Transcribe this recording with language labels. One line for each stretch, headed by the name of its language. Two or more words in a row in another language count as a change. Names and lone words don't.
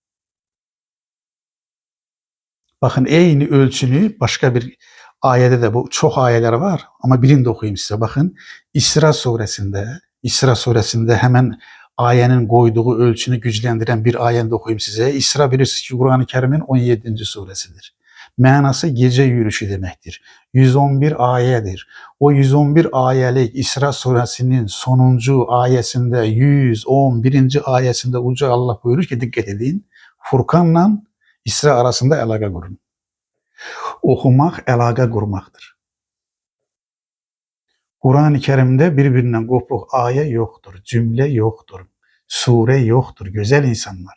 Turkish: Bakın aynı ölçünü başka bir ayette de bu çok ayeler var ama birini de okuyayım size. Bakın İsra suresinde hemen ayenin koyduğu ölçünü güçlendiren bir ayeni de okuyayım size. İsra bilirsiniz ki Kur'an-ı Kerim'in 17. suresidir.
Azerbaijani: Mənası gecə yürüyüşü deməkdir. 111 ayədir. O 111 ayəlik İsra surəsinin sonuncu ayəsində, 111-ci ayəsində Uca Allah buyurur ki, diqqət edin, Furqanla İsra arasında əlaqə qurun. Oxumaq əlaqə qurmaqdır. Quran-ı Kərimdə bir-birindən qopuq ayə yoxdur, cümlə yoxdur, surə yoxdur, gözəl insanlar.